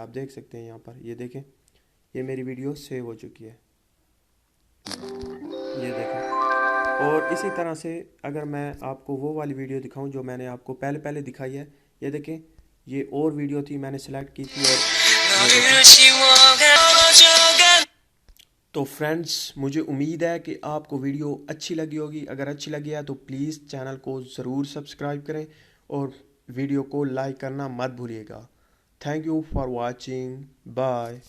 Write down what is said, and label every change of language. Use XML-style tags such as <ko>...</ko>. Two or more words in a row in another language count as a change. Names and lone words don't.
<hi>आप देख सकते हैं यहाँ पर, ये देखें, ये मेरी वीडियो सेव हो चुकी है, ये देखें। और इसी तरह से अगर मैं आपको वो वाली वीडियो दिखाऊं जो मैंने आपको पहले दिखाई है, ये देखें, ये और वीडियो थी मैंने सेलेक्ट की थी। और</hi> <ko>너를 지워간다</ko> <hi>तो फ्रेंड्स मुझे उम्मीद है कि आपको वीडियो अच्छी लगी होगी। अगर अच्छी लगी है तो प्लीज़ चैनल को ज़रूर सब्सक्राइब करें और वीडियो को लाइक करना मत भूलिएगा।</hi> <en>Thank you for watching, bye.</en>